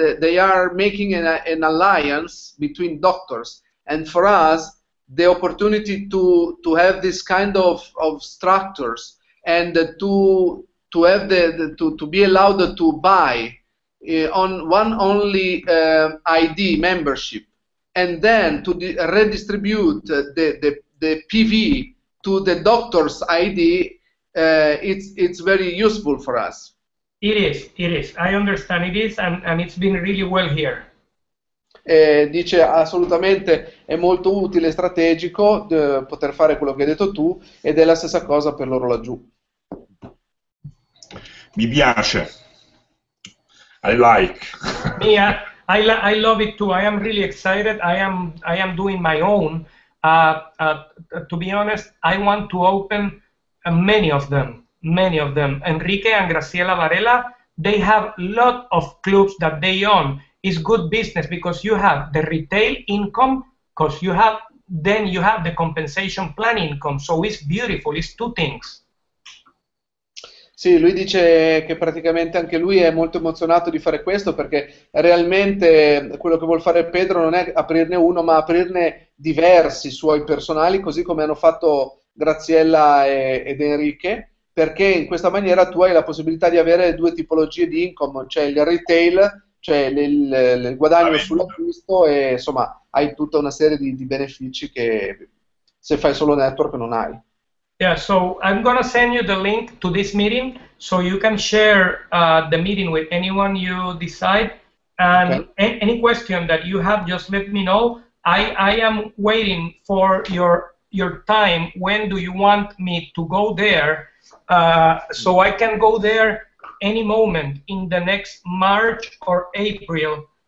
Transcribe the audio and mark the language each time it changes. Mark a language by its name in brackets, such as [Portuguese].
[English] They are making an alliance between doctors, and for us, the opportunity to have this kind of structures and to have to be allowed to buy on one only ID membership, and then to redistribute the PV to the doctor's ID, it's very useful for us. It is. I understand it is, and it's been really well here. [Italian] Dice assolutamente è molto utile e strategico poter fare quello che hai detto tu, ed è la stessa cosa per loro laggiù. Mi piace. [English] I like. Yeah, I love it too. I am really excited. I am doing my own. To be honest, I want to open many of them. Enrique and Graciela Varela, they have a lot of clubs that they own. It's good business because you have the retail income, because you have the compensation plan income. So it's beautiful. It's two things. [Italian] Sì, lui dice che praticamente anche lui è molto emozionato di fare questo, perché realmente quello che vuol fare Pedro non è aprirne uno, ma aprirne diversi suoi personali, così come hanno fatto Graziella ed Enrique, perché in questa maniera tu hai la possibilità di avere due tipologie di income, cioè il retail, cioè il guadagno sull'acquisto, e insomma hai tutta una serie di benefici che se fai solo network non hai. [English] Yeah, so I'm going to send you the link to this meeting so you can share the meeting with anyone you decide. And okay. Any question that you have, just let me know. I am waiting for your time. When do you want me to go there? So I can go there any moment in the next March or April.